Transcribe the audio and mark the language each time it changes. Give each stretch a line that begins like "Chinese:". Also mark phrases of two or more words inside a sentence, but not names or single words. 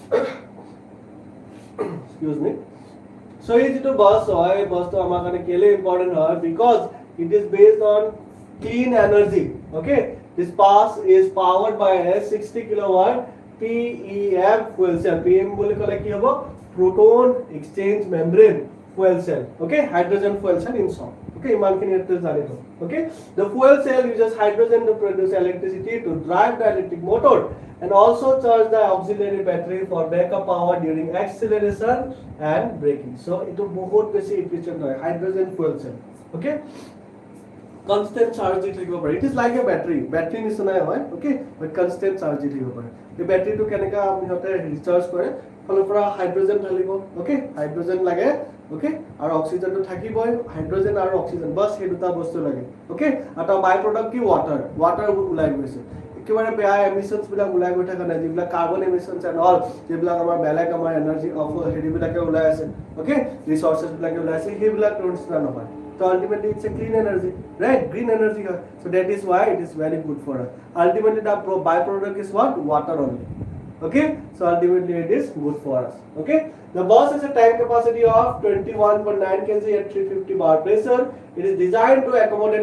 English: excuse me so is it a bus or a bus
Assamese: তো আমাৰ কানে কেলে
English: important hoy because it is based on clean energy okay this bus is powered by a 60 kilowatt PEM fuel cell PM
Assamese: বোলে কʼলে কি হʼব
English: proton exchange membrane fuel cell okay hydrogen fuel cell in short okay
Assamese: ইমান কিনি এতে জানে তো
English: okay the fuel cell uses hydrogen to produce electricity to drive the electric motor and also charge the auxiliary battery for backup power during acceleration and braking so it is
Assamese: বহুত বেছি
English: efficient hoy hydrogen fuel cell okay constant charge
Assamese: দি থাকিব পাৰে
English: it is like a battery
Assamese: নিচিনা হয়
English: okay but constant charge
Assamese: দি থাকিব পাৰে এই ব্যাটারিটো কেনেকা আমি হতে রিচার্জ কৰে ফলৰ পৰা হাইড্ৰোজেন ঢালিব ওকে হাইড্ৰোজেন লাগে ওকে আৰু অক্সিজেনটো থাকিবই হাইড্ৰোজেন আৰু অক্সিজেন বাস এই দুটা বস্তু লাগে ওকে আৰু
English: by product
Assamese: কি ওয়াটাৰ ওলাই গৈছে একেবাৰে বেয়া এমিশনস বিলাক ওলাই গৈ থকা নাই যিবিলাক
English: carbon emissions and all
Assamese: যিবিলাক আমাৰ বেলেগ আমাৰ এনাৰ্জি অফ হেৰি বিলাকে ওলাই আছে ওকে ৰিসোর্সেস বিলাকে ওলাই আছে সেইবিলাক কনসিডাৰ নহয়
English: so ultimately it's a clean energy right green energy so that is why it is very good for us ultimately the byproduct is what water only okay so ultimately it is good for us okay the bus has a tank capacity of 21.9 kg at 350 bar pressure it is designed to accommodate